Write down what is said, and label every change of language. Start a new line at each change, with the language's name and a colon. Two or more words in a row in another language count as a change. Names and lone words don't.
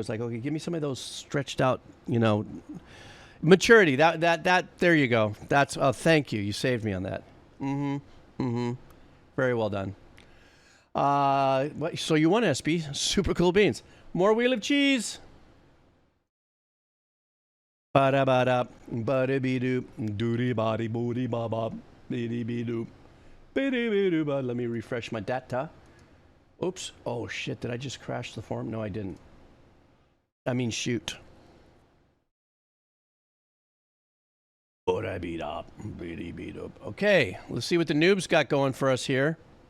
English: It's like, okay, give me some of those stretched out, you know, maturity. That there you go. That's, oh, thank you. You saved me on that. Very well done. So you won, SP. Super cool beans. More Wheel of Cheese. Ba-da-ba-da, ba-da-be-doo, doody-body-booty-ba-ba, be-dee-be-doo, be-dee-be-doo-ba. Let me refresh my data. Oops. Oh, shit. Did I just crash the form? No, I didn't. I mean, shoot. Okay, let's see what the noobs got going for us here.